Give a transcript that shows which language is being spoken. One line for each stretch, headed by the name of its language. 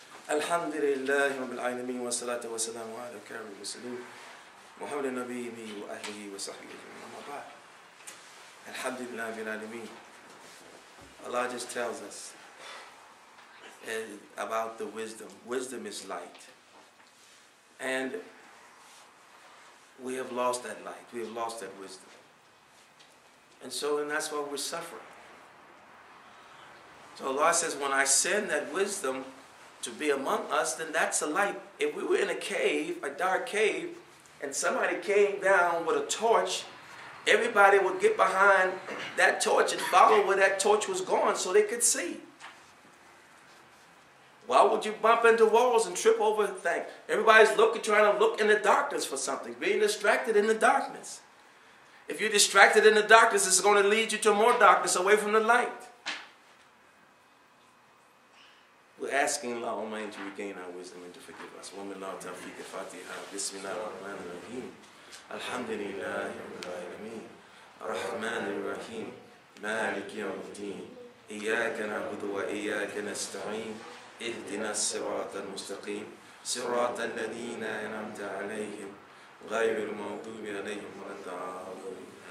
Arabic: الحمد لله رب العالمين والصلاة والسلام على كريم المرسلين محمد النبي وأهله وصحبه أجمعين أما بعد الحمد لله رب العالمين.
English: Allah just tells us about the wisdom. Wisdom is light. And we have lost that light. We have lost that wisdom. And that's why we're suffering. So Allah says, when I send that wisdom to be among us, then that's a light. If we were in a cave, a dark cave, and somebody came down with a torch, everybody would get behind that torch and follow where that torch was going so they could see. Why would you bump into walls and trip over things? Everybody's trying to look in the darkness for something, being distracted in the darkness. If you're distracted in the darkness, it's going to lead you to more darkness away from the light. We're asking Allah Almighty to regain our wisdom and to forgive us. Wa min Allah tawfiq al-Fatiha. Bismillah ar-Rahman ar-Rahim.
Arabic: الحمد لله رب العالمين الرحمن الرحيم مالك يوم الدين إياك نعبد وإياك نستعين اهدنا الصراط المستقيم صراط الذين أنعمت عليهم غير المغضوب عليهم ولا الضالين.